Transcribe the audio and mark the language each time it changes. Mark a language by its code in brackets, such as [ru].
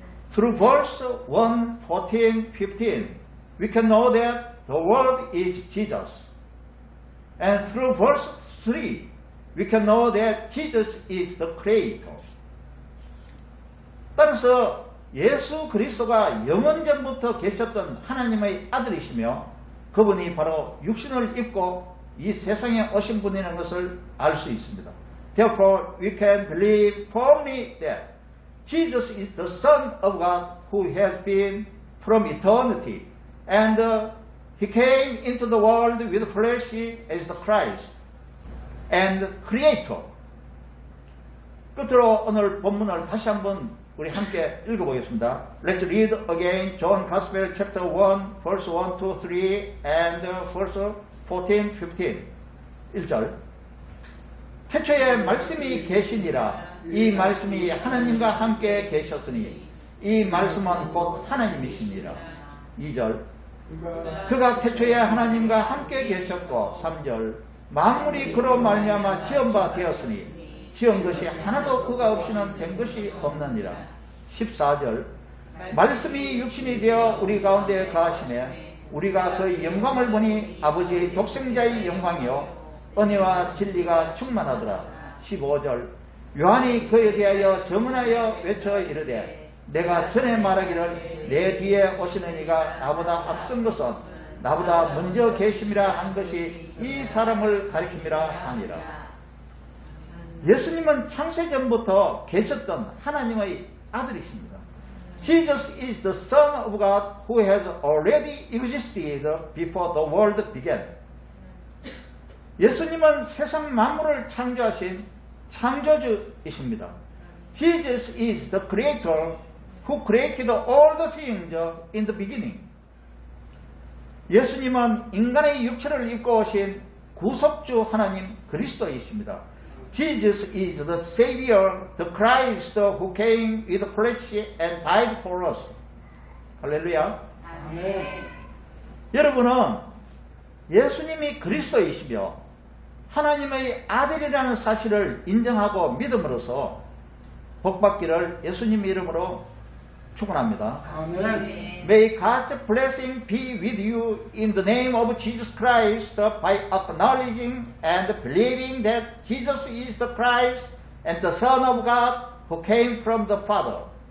[en] Through verse 1, 14, 15, we can know that the Word is Jesus. And through verse 3, we can know that Jesus is the Creator. [ko] 따라서 예수 그리스도가 영원전부터 계셨던 하나님의 아들이시며 그분이 바로 육신을 입고 이 세상에 오신 분이라는 것을 알 수 있습니다. [en] Therefore, we can believe firmly that Jesus is the Son of God who has been from eternity and He came into the world with flesh as the Christ and Creator. [ko] 끝으로 오늘 본문을 다시 한번 우리 함께 읽어보겠습니다. [en] Let's read again John Gospel chapter 1 verse 1 to 3 and verse 14, 15. [ko] 1절 태초에 말씀이 계시니라 이 말씀이 하나님과 함께 계셨으니 이 말씀은 곧 하나님이시니라. 2절 그가 태초에 하나님과 함께 계셨고 3절 만물이 그로 말미암아 지은 바 되었으니 지은 것이 하나도 그가 없이는 된 것이 없느니라. 14절 말씀이 육신이 되어 우리 가운데 거하시매 우리가 그의 영광을 보니 아버지의 독생자의 영광이요 은혜와 진리가 충만하더라. 15절 요한이 그에 대하여 증언하여 외쳐 이르되 내가 전에 말하기를 내 뒤에 오시는 이가 나보다 앞선 것은 나보다 먼저 계심이라 한 것이 이 사람을 가리킴이라 하니라. 예수님은 창세전부터 계셨던 하나님의 아들이십니다. [en] Jesus is the Son of God who has already existed before the world began. [ko] 예수님은 세상 만물을 창조하신 창조주이십니다. [en] Jesus is the Creator who created all the things in the beginning. [ko] 예수님은 인간의 육체를 입고 오신 구속주 하나님 그리스도이십니다. [en] Jesus is the Savior, the Christ who came with flesh and died for us. [ko] 할렐루야. 아멘. 여러분은 예수님이 그리스도이시며 하나님의 아들이라는 사실을 인정하고 믿음으로써 복받기를 예수님 이름으로 축원합니다. 아멘. [en] May God's blessing be with you in the name of Jesus Christ by acknowledging and believing that Jesus is the Christ and the Son of God who came from the Father.